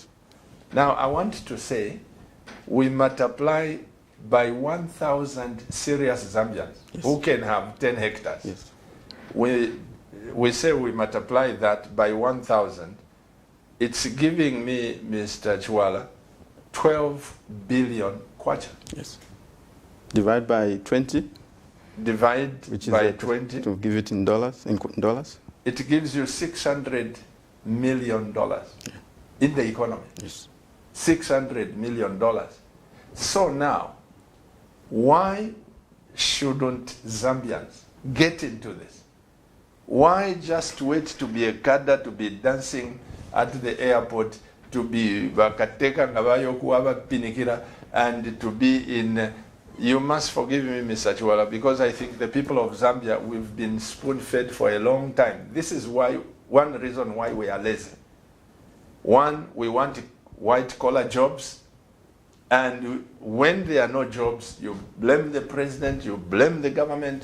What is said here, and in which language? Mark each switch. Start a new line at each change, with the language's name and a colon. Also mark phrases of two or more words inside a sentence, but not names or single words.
English: Now, I want to say we multiply by 1,000 serious Zambians who can have 10 hectares. Yes. We say we multiply that by 1,000. It's giving me, Mr. Chwala, 12 billion kwacha. Yes. Divide by 20. Divide by 20. To give it in dollars. It gives you $600 million in the economy. Yes. $600 million. So now, why shouldn't Zambians get into this? Why just wait to be a cadre, to be dancing at the airport, to be
Bemba: bakateka ngabayo kuaba pinikira,
English: and to be in... You must forgive me, Mr. Chwala, because I think the people of Zambia, we've been spoon-fed for a long time. This is one reason why we are lazy. One, we want white-collar jobs, and when there are no jobs, you blame the president, you blame the government.